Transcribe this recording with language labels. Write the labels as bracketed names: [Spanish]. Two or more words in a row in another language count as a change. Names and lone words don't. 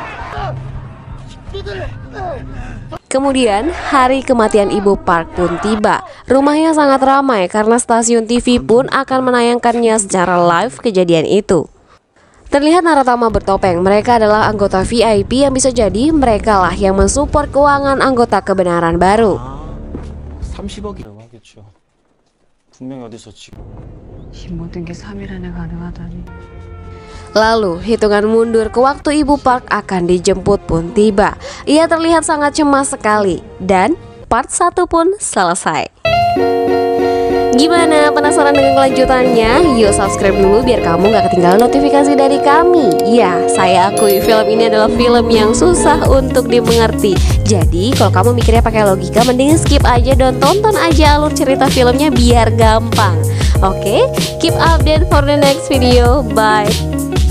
[Indonesian] Kemudian hari kematian Ibu Park pun tiba. Rumahnya sangat ramai karena stasiun TV pun akan menayangkannya secara live kejadian itu. Terlihat naratama bertopeng. Mereka adalah anggota VIP yang bisa jadi mereka lah yang mensupport keuangan anggota kebenaran baru. [Korean] 30억이라고 하겠죠. 분명히 어디서 지금 이 모든 게 3일 안에 가능하다니. [Indonesian] Lalu, hitungan mundur ke waktu Ibu Park akan dijemput pun tiba. Ia terlihat sangat cemas sekali. Dan part 1 pun selesai. Gimana? Penasaran dengan kelanjutannya? Yuk subscribe dulu biar kamu gak ketinggalan notifikasi dari kami. Ya, saya akui film ini adalah film yang susah untuk dimengerti. Jadi, kalau kamu mikirnya pakai logika, mending skip aja dan tonton aja alur cerita filmnya biar gampang. Oke, [English] keep update for the next video. Bye.